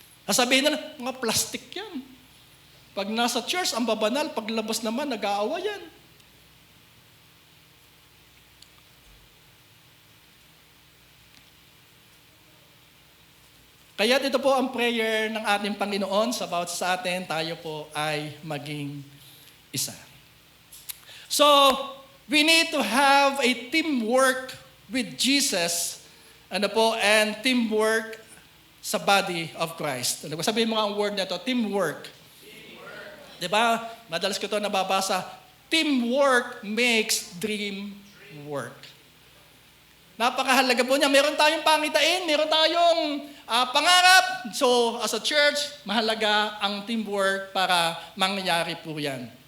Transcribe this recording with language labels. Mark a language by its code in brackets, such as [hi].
[tl] Sasabihin na, mga plastic yan. Pag nasa church, ang babanal, paglabas naman, nag-aawayan. Kaya ito po ang prayer ng ating Panginoon sa bawat sa atin, tayo po ay maging isa. [en] So, we need to have a teamwork with Jesus, and teamwork sa body of Christ. [tl] Sabihin mo nga ang word na ito, teamwork. Diba? Madalas ko ito nababasa, [en] teamwork makes dream work. [tl] Napakahalaga po niya. Meron tayong pangitain, meron tayong pangarap. So, [en] as a church, [tl] mahalaga ang teamwork para mangyari po yan.